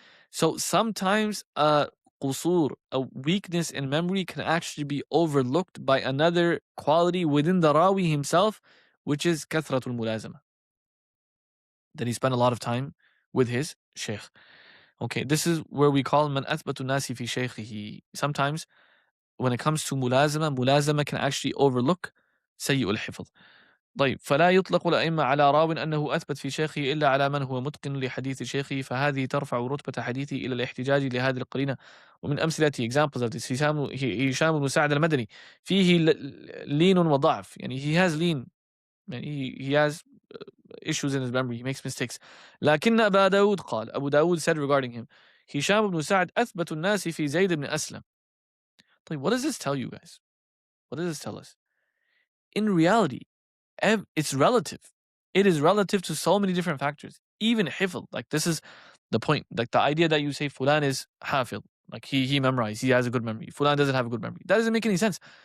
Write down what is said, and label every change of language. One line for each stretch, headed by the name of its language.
English: So sometimes a qusur, a weakness in memory, can actually be overlooked by another quality within the Rawi himself, which is kathratul mulazama. That he spent a lot of time with his Shaykh. Okay, this is where we call
Arabic: man athbatu nasi fi shaykhihi.
English: Sometimes when it comes to mulazama can actually overlook سيء الحفظ.
Arabic: طيب فلا يطلق الأئمة على راو أنه أثبت في شيخه إلا على من هو متقن لحديث شيخه فهذه ترفع رتبة حديثه إلى الاحتجاج لهذه القرينة. ومن أمثلة
English: examples of this
Arabic: هشام بن سعد المدني فيه لين وضعف.
English: يعني he has lean, يعني he has issues in his memory, he makes mistakes.
Arabic: لكن أبا داود قال,
English: Abu Dawood said regarding him,
Arabic: هشام بن سعد أثبت الناس في زيد بن أسلم.
English: طيب, what does this tell you guys? What does this tell us? In reality, it's relative. It is relative to so many different factors. Even hifl, like this is the point. Like the idea that you say Fulan is hafil, like he memorized, he has a good memory. Fulan doesn't have a good memory. That doesn't make any sense.